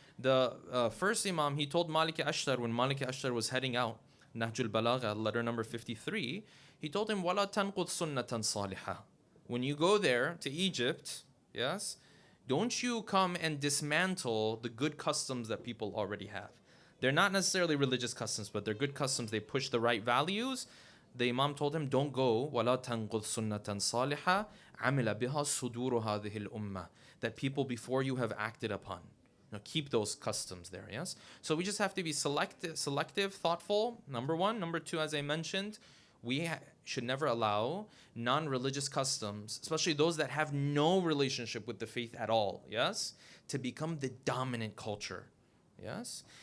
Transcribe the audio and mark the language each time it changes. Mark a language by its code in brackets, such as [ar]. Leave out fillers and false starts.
[en] The first Imam, he told Malik Ashtar, when Malik Ashtar was heading out, Nahjul Balagha, letter number 53, he told him, [ar] وَلَا تَنْقُضْ سُنَّةً صَالِحًا. [en] When you go there to Egypt, yes, don't you come and dismantle the good customs that people already have. They're not necessarily religious customs, but they're good customs. They push the right values. The Imam told him, don't go, [ar] وَلَا تَنْقُضْ سُنَّةً صَالِحًا عَمِلَ بِهَا صُدُورُ هَذِهِ الْأُمَّةِ. [en] That people before you have acted upon. Now, keep those customs there, yes? So we just have to be selective, thoughtful, number one. Number two, as I mentioned, we should never allow non-religious customs, especially those that have no relationship with the faith at all, yes, to become the dominant culture, yes?